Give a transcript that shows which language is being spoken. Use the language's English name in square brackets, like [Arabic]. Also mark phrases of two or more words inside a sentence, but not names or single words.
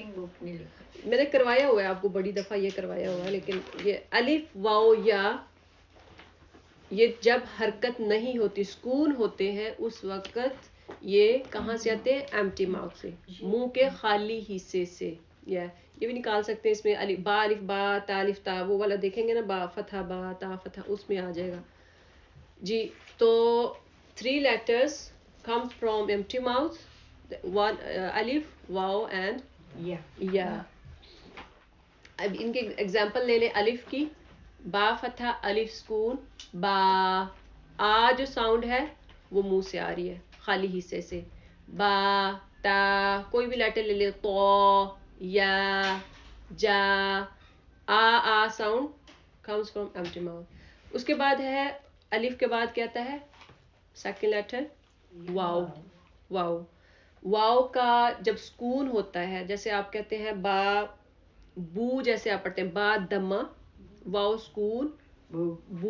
[Urdu] میں نے کروایا ہوا ہے آپ کو, بڑی دفعہ یہ کروایا ہوا ہے, لیکن یہ الف واو یا, یہ جب حرکت نہیں ہوتی, سکون ہوتے ہیں, اس وقت یہ کہاں سے آتے ہیں, [English] empty mouth [Urdu] سے, منہ کے خالی حصے سے. یہ بھی نکال سکتے ہیں اس میں, [Arabic] با الف با تا الف تا, [Urdu] وہ والا دیکھیں گے نا, [Arabic] با فتح با تا فتح, [Urdu] اس میں آ جائے گا جی. [English] تو 3 letters come from empty mouth, one alif, واو and یا. [Urdu] اب ان کے ایگزامپل لے لیں الف کی, [Arabic] با فتح الف سکون, با. [Urdu] آ جو ساؤنڈ ہے وہ منہ سے آ رہی ہے خالی حصے سے. [Arabic] با تا, [Urdu] کوئی بھی لیٹر لے لیں, تو یا جا. [English] آ ساؤنڈ comes from empty mouth. [Urdu] اس کے بعد ہے الف کے بعد کیا آتا ہے, [English] second letter [Urdu] واو. واو, واو کا جب سکون ہوتا ہے, جیسے آپ کہتے ہیں [Arabic] با بو, [Urdu] جیسے آپ پڑھتے ہیں با دمہ, واو سکون بو.